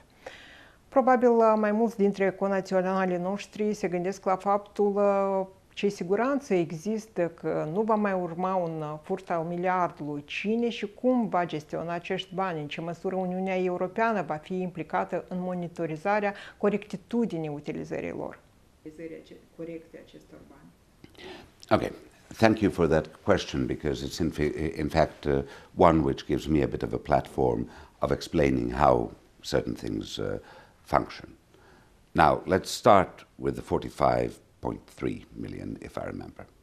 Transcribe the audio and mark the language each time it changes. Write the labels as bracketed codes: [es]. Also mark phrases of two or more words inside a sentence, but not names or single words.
[ro] Probabil mai mulți dintre conaționalii noștri se gândesc la faptul ce siguranță există că nu va mai urma un furt al miliardului. Cine și cum va gestiona acești bani? În ce măsură Uniunea Europeană va fi implicată în monitorizarea corectitudinii utilizării lor? Corecte acestor bani. [en] Okay. Thank you for that question, because it's in fact one which gives me a bit of a platform of explaining how certain things function. Now, let's start with the 45.3 million, if I remember.